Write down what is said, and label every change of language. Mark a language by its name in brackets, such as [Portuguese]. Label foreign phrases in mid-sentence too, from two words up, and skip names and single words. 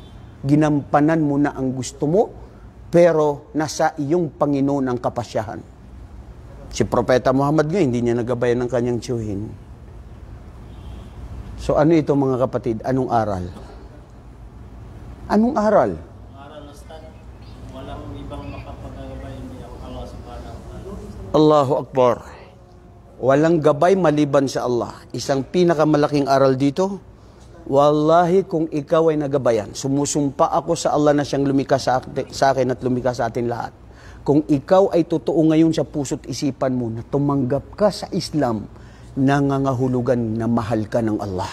[Filipino] Ginampanan mo na ang gusto mo, pero nasa iyong Panginoon ang kapasyahan. Si Propeta Muhammad nga, hindi niya nagabayan ng kanyang tiyuhin. So ano ito, mga kapatid? Anong aral? Anong aral? Aral na stat, walang ibang makapagagabay niya ang Allah [Arabic] subhanahu wa ta'ala. Allahu Akbar. [Filipino] Walang gabay maliban sa Allah. Isang pinakamalaking aral dito, wallahi kung ikaw ay nagabayan, sumusumpa ako sa Allah na siyang lumikha sa akin at lumikha sa atin lahat. Kung ikaw ay totoo ngayon sa puso't isipan mo na tumanggap ka sa Islam, nangangahulugan na mahal ka ng Allah.